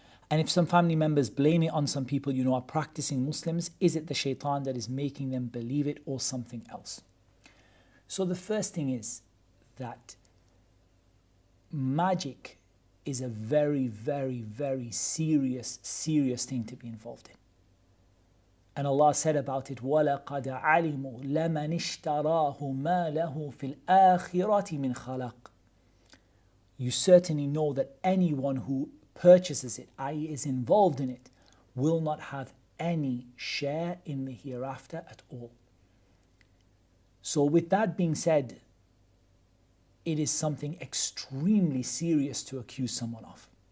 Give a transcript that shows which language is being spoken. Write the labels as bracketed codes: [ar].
[en] And if some family members blame it on some people you know are practicing Muslims, is it the shaitan that is making them believe it or something else? So the first thing is that magic is a very, very, very serious thing to be involved in. And Allah said about it, [ar] وَلَقَدْ عَلِمُوا لَمَنِ اشْتَرَاهُ مَا لَهُ فِي الْآخِرَةِ مِنْ خَلَقٍ. [en] You certainly know that anyone who purchases it, i.e. is involved in it, will not have any share in the hereafter at all. So with that being said, it is something extremely serious to accuse someone of.